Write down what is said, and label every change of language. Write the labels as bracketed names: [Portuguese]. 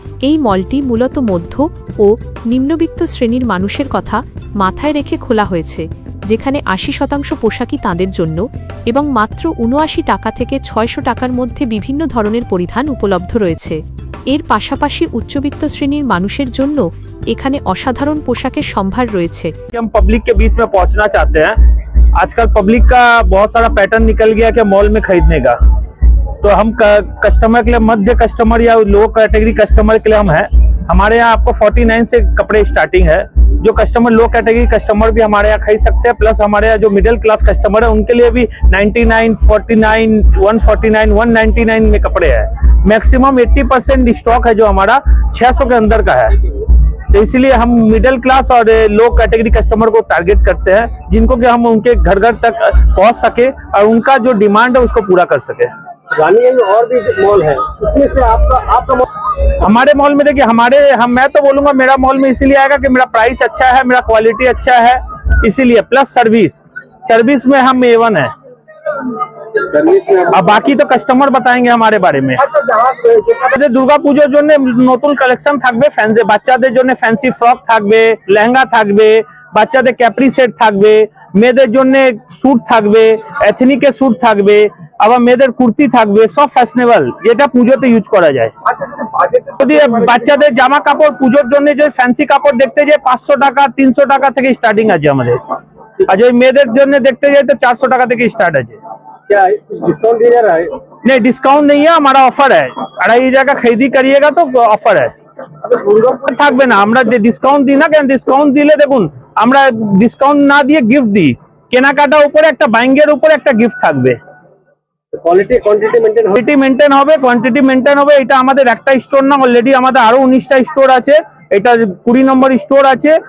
[Bangla] এই মলটি মূলত মধ্য ও নিম্নবিত্ত শ্রেণীর মানুষের কথা মাথায় রেখে খোলা হয়েছে, যেখানে ৮০% পোশাকই তাঁদের জন্য এবং মাত্র ৭৯ টাকা থেকে ৬০০ টাকার মধ্যে বিভিন্ন ধরনের পরিধান উপলব্ধ রয়েছে। এর পাশাপাশি উচ্চবিত্ত শ্রেণীর মানুষের জন্য এখানে অসাধারণ পোশাকের সম্ভার রয়েছে। [Hindi] हम पब्लिक के बीच में पहुंचना चाहते हैं। आजकल पब्लिक का बहुत सारा पैटर्न निकल गया कि मॉल में खरीदने का, तो हम कस्टमर के लिए, मध्य कस्टमर या लो कैटेगरी कस्टमर के लिए हम हैं। हमारे यहाँ आपको 49 से कपड़े स्टार्टिंग है। जो कस्टमर लो कैटेगरी कस्टमर भी हमारे यहाँ खरीद सकते हैं, प्लस हमारे यहाँ जो मिडिल क्लास कस्टमर है उनके लिए भी 99, 49, 149, 199 में कपड़े हैं। मैक्सिमम 80% स्टॉक है जो हमारा 600 के अंदर का है। तो इसलिए हम मिडिल क्लास और लो कैटेगरी कस्टमर को टारगेट करते हैं, जिनको कि हम उनके घर घर तक पहुंच सके और उनका जो डिमांड है उसको पूरा कर सके। रानीगंज और भी मॉल है, उसमें से आपका मॉल? हमारे मॉल में देखिए, मैं तो बोलूंगा मेरा मॉल में इसीलिए आएगा कि मेरा प्राइस अच्छा है, मेरा क्वालिटी अच्छा है, इसीलिए, प्लस सर्विस में हम A1 है। सर्विस में अब बाकी तो कस्टमर बताएंगे हमारे बारे में। [Bangla] দুর্গা পূজার জন্য নতুন কালেকশন থাকবে, ফ্যান্সি বাচ্চাদের জন্য ফ্যান্সি ফ্রক থাকবে, লেহেঙ্গা থাকবে, বাচ্চাদের ক্যাপ্রি সেট থাকবে, মেয়েদের জন্য স্যুট থাকবে, এথনিকের স্যুট থাকবে, আবার মেয়েদের কুর্তি থাকবে, সব ফ্যাশনেবল, যেটা পুজোতে ইউজ করা যায়। যদি বাচ্চাদের জামা কাপড় পুজোর জন্য যে ফ্যান্সি কাপড় দেখতে যাই 500 টাকা 300 টাকা থেকে স্টার্টিং আছে আমাদের, আর যদি মেয়েদের জন্য দেখতে যাই তো 400 টাকা থেকে স্টার্ট আছে। [Hindi] क्या डिस्काउंट दिया जा रहा है? नहीं, डिस्काउंट नहीं है, हमारा ऑफर है। 2500 का खरीदी करिएगा तो ऑफर है। [Bangla] থাকবে না, আমরা যে ডিসকাউন্ট দিই না, কেন ডিসকাউন্ট দিলে দেখুন, আমরা ডিসকাউন্ট না দিয়ে গিফট দিই। কেনাকাটার উপরে একটা বাইঙ্গের উপরে একটা গিফট থাকবে। কোয়ান্টিটি মেনটেন হবে, কোয়ান্টিটি মেনটেন হবে। এটা আমাদের একটা স্টোর না, অলরেডি আমাদের আরো 19টা স্টোর আছে। এটা 20 নম্বর স্টোর আছে।